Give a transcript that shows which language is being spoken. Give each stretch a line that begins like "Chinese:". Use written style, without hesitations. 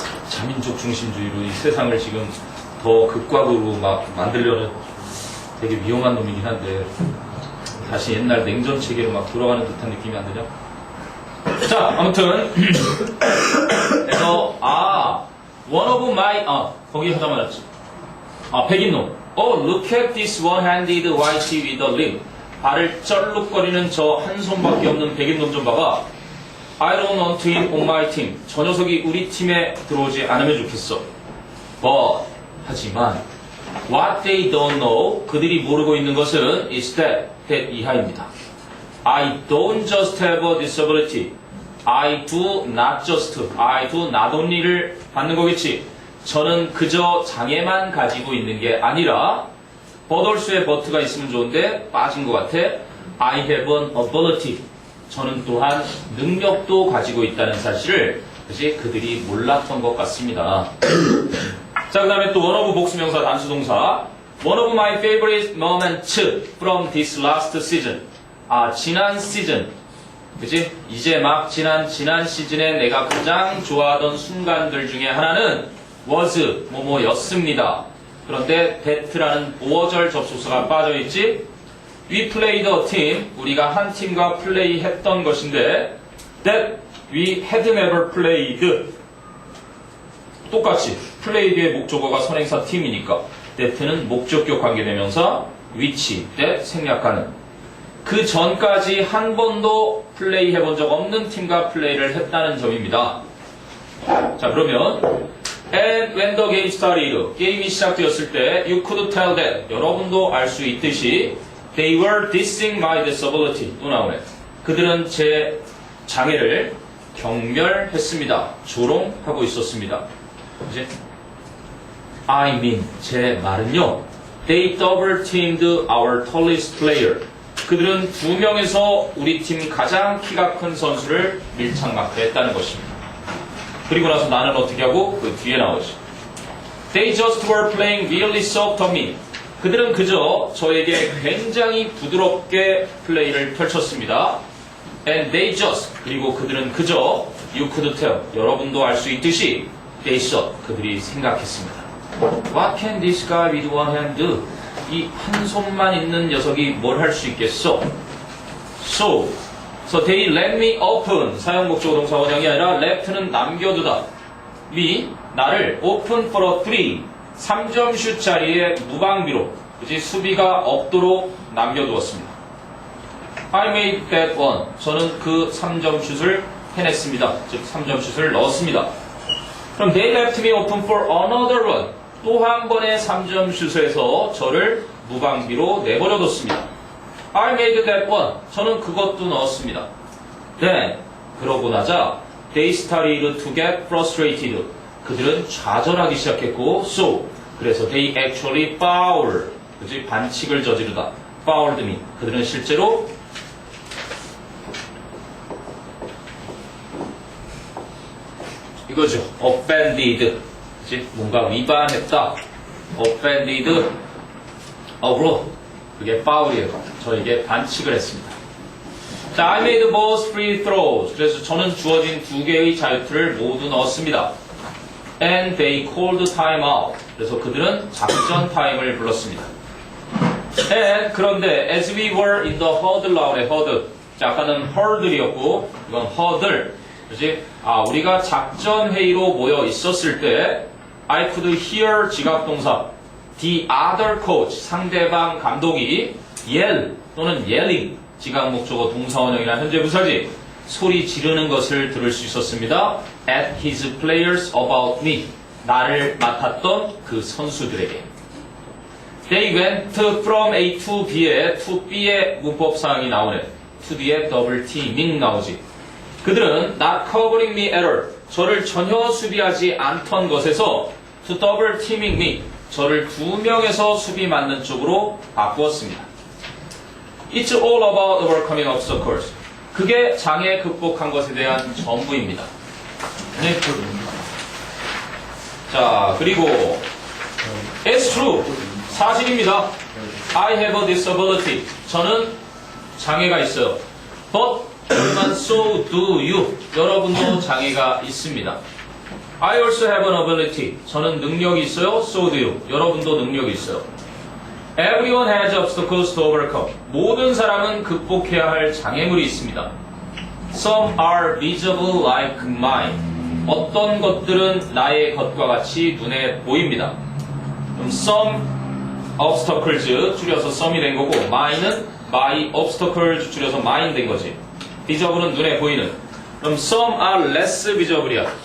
Korean: 자민족 중심주의로 이 세상을 지금 더 극과극으로 막 만들려는 되게 위험한 놈이긴 한데 다시 옛날 냉전 체계로 막 돌아가는 듯한 느낌이 안 드냐? 자, 아무튼 그래서
English: one of my
Korean: 거기 하다 말았지. 백인놈.
English: Oh, look at this one-handed whitey with a limb.
Korean: 발을 쩔룩거리는 저 한 손밖에 없는 백인놈 좀 봐봐.
English: I don't want him on my team.
Korean: 저 녀석이 우리 팀에 들어오지 않으면 좋겠어.
English: But
Korean: 하지만
English: what they don't know
Korean: 그들이 모르고 있는 것은
English: is that
Korean: 이하입니다.
English: I don't just have a disability. I do not only
Korean: 를 받는 거겠지. 저는 그저 장애만 가지고 있는 게 아니라
English: but also
Korean: 의 but가 있으면 좋은데 빠진 것 같아.
English: I have an ability.
Korean: 저는 또한 능력도 가지고 있다는 사실을 그들이 몰랐던 것 같습니다. 자, 그 다음에 또
English: one of
Korean: 복수명사 단수동사.
English: One of my favorite moments from this last season.
Korean: 지난 시즌. 그치? 이제 막 지난 시즌에 내가 가장 좋아하던 순간들 중에 하나는
English: was
Korean: 뭐뭐였습니다. 그런데 that라는 보어절 접속사가 빠져있지.
English: We played a team.
Korean: 우리가 한 팀과 플레이했던 것인데
English: that we had never played.
Korean: 똑같이 played의 목적어가 선행사 팀이니까 that는 목적격 관계대명사 which, that 생략하는 그 전까지 한 번도 플레이해본 적 없는 팀과 플레이를 했다는 점입니다. 자, 그러면
English: And when the game started,
Korean: 게임이 시작되었을 때
English: you could tell that,
Korean: 여러분도 알 수 있듯이
English: they were dissing my disability.
Korean: 또 나오네. 그들은 제 장애를 경멸했습니다. 조롱하고 있었습니다. 이제
English: I mean,
Korean: 제 말은요.
English: They double teamed our tallest player.
Korean: 그들은 두 명에서 우리 팀 가장 키가 큰 선수를 밀착마크했다는 것입니다. 그리고 나서 나는 어떻게 하고 그 뒤에 나오지.
English: They just were playing really soft on me.
Korean: 그들은 그저 저에게 굉장히 부드럽게 플레이를 펼쳤습니다.
English: And they just,
Korean: 그리고 그들은 그저
English: you could tell,
Korean: 여러분도 알 수 있듯이
English: they thought,
Korean: 그들이 생각했습니다.
English: What can this guy with one hand do?
Korean: 이 한 손만 있는 녀석이 뭘 할 수 있겠어?
English: So they let me open.
Korean: 사용목적어 동사 원형이 아니라 left는 남겨두다. me, 나를
English: open for a
Korean: 3점 슛 자리에 무방비로, 그치? 수비가 없도록 남겨두었습니다.
English: I made that one.
Korean: 저는 그 3점 슛을 해냈습니다. 즉 3점 슛을 넣었습니다. 그럼
English: they left me open for another one.
Korean: 또 한 번의 3점 슛에서 저를 무방비로 내버려뒀습니다.
English: I made that one.
Korean: 저는 그것도 넣었습니다.
English: Then,
Korean: 그러고 나자
English: they started to get frustrated.
Korean: 그들은 좌절하기 시작했고
English: so,
Korean: 그래서
English: they actually fouled.
Korean: 그치? 반칙을 저지르다.
English: fouled me.
Korean: 그들은 실제로 이거죠. offended. 그치? 뭔가 위반했다. offended. 어그로. 그게 foul이에요. 저에게 반칙을 했습니다. 자,
English: I made both free throws.
Korean: 그래서 저는 주어진 2개의 자유투를 모두 넣었습니다.
English: And they called time out.
Korean: 그래서 그들은 작전 타임을 불렀습니다.
English: And
Korean: 그런데
English: as we were in the huddle out에 huddle.
Korean: 자, 아까는 hurdle이었고 이건 huddle. 그렇지? 우리가 작전 회의로 모여 있었을 때
English: I could hear
Korean: 지각동사
English: the other coach
Korean: 상대방 감독이 yell 또는 yelling 지각 목적어 동사원형이나 현재 분사지 소리 지르는 것을 들을 수 있었습니다.
English: At his players about me
Korean: 나를 맡았던 그 선수들에게.
English: They went from A to B
Korean: 에 to B의 문법사항이 나오네. to B에 double teaming 나오지. 그들은
English: not covering me at all
Korean: 저를 전혀 수비하지 않던 것에서
English: to double teaming me
Korean: 저를 2명에서 수비 맞는 쪽으로 바꾸었습니다.
English: It's all about overcoming obstacles.
Korean: 그게 장애 극복한 것에 대한 전부입니다. 네. 자, 그리고
English: It's true.
Korean: 사실입니다.
English: I have a disability.
Korean: 저는 장애가 있어요.
English: But so do you.
Korean: 여러분도 장애가 있습니다.
English: I also have an ability.
Korean: 저는 능력이 있어요.
English: So do you.
Korean: 여러분도 능력이 있어요.
English: Everyone has obstacles to overcome.
Korean: 모든 사람은 극복해야 할 장애물이 있습니다.
English: Some are visible like mine.
Korean: 어떤 것들은 나의 것과 같이 눈에 보입니다. 그럼
English: some obstacles
Korean: 줄여서 some이 된 거고 mine은
English: my obstacles
Korean: 줄여서 mine 된 거지. visible은 눈에 보이는. 그럼
English: some are less visible
Korean: 이야.